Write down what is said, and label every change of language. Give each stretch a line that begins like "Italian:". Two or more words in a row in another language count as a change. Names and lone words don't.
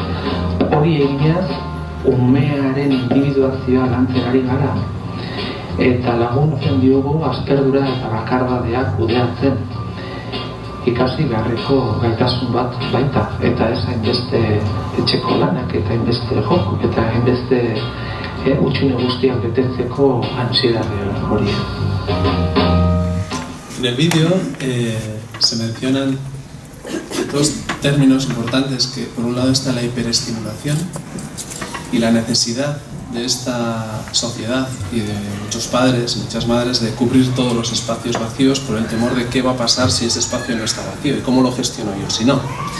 Basque: Hori eginez, umearen individuazioa lantzen ari gara, eta laguntzen diogu asperdura eta bakardadeak kudeatzen. Ikasi beharreko gaitasun bat baita, eta ez hainbeste etxeko lanak, eta hainbeste joko, eta hainbeste utxune guztiak betetzeko ansiedade hori.
Spanish: En el vídeo se mencionan dos términos importantes, que por un lado está la hiperestimulación y la necesidad de esta sociedad y de muchos padres y muchas madres de cubrir todos los espacios vacíos por el temor de qué va a pasar si ese espacio no está vacío y cómo lo gestiono yo si no.